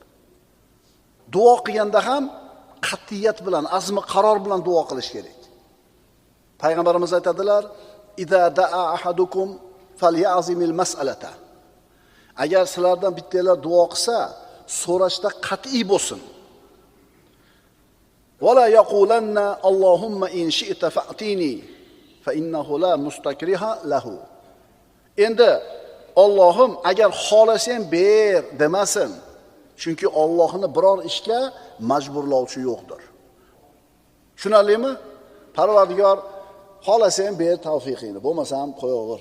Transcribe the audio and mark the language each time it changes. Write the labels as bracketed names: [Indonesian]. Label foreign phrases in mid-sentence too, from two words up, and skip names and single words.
[Uzbek] Duo qilganda ham qat'iyat bilan, azmi qaror bilan duo qilish kerak. Payg'ambarimiz aytadilar: [Arabic] "إذا دعا أحدكم فليعزم المسألة." [Uzbek] Agar sizlardan bittalar duo qilsa, so'rashda qat'iy bo'lsin. [Arabic] ولا يقولن اللهم إن شئت فأعطني فإنه لا مستكره له. [Uzbek] Endi Allohim agar xohlasang ber demasin. Chunki Allohni biror ishga majburlovchi yo'qdir. Tushunarlimi? Parvardigor xohlasang ber tavfiqingni, bo'lmasam qo'yaver.